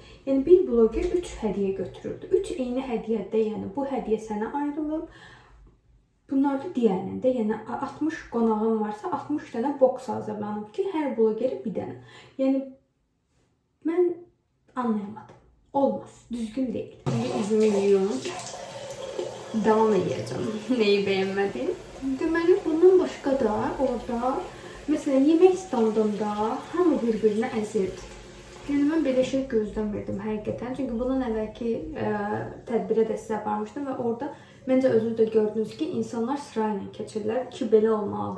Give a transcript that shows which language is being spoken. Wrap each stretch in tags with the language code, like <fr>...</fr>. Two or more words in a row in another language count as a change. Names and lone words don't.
<az>Yəni, bir bloger 3 hədiyyə götürürdü. 3 eyni hədiyyədə, yəni bu hədiyyə sənə ayrılıb. Bunlar da digərində, yəni 60 qonağın varsa 60 dənə boks hazırlanıb ki, hər blogeri bir dənə. Yəni mən anlayamadım. Olmaz, düzgün deyil.</az> <tr>Şimdi üzümü yiyorum. Devam edeceğim.</tr> <az>Neyi bəyənmədim? Deməli, bundan başqa da orada, məsələn, yemək standında hamı bir-birinə əzirdi. Yəni mən belə şey gözləmirdim həqiqətən. Çünki bundan əvvəlki tədbirə də sizə aparmışdım və orada məncə özünüz də gördünüz ki, insanlar sırayla keçirlər ki, belə olmalıdır.</az>